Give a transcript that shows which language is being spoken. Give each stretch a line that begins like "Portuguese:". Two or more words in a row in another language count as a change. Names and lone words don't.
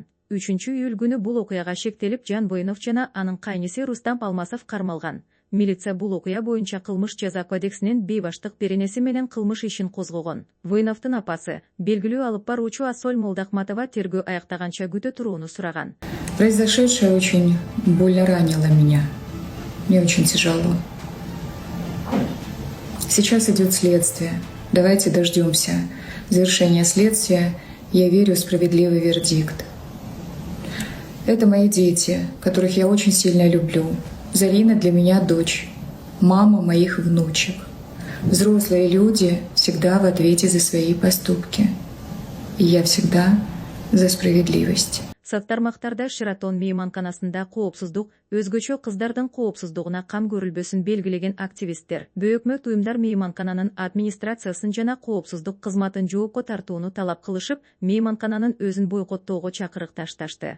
Kyrgyz: 3-июль күнү бул окуяга шектелип Жан Воинов жана анын кайниси Рустам Алмасов кармалган. Милиция бул окуя боюнча кылмыш жаза кодексинин бейбаштык беренеси менен кылмыш ишин козгогон. Воиновдун апасы, белгилүү алып баруучу Асоль Молдахматова тергөө аяктаганча күтө турууну сураган.
Russian: Произошедшее очень больно ранило меня. Мне очень тяжело. Сейчас идет следствие. Давайте дождемся завершения следствия. Я верю в справедливый вердикт. Это мои дети, которых я очень сильно люблю. Зарина для меня дочь, мама моих внучек. Взрослые люди всегда в ответе за свои поступки. И я всегда за справедливость.
Kyrgyz: Тармактарда Шератон мейманканасында коопсуздук, өзгөчө кыздардын коопсуздугуна кам көрүлбөсүн белгилеген активисттер бөөкмөт уюмдар мейманкананын администрациясын жана коопсуздук кызматын жоопко тартууну талап кылышып, мейманкананын өзүн бойкоттоого чакырык ташташты.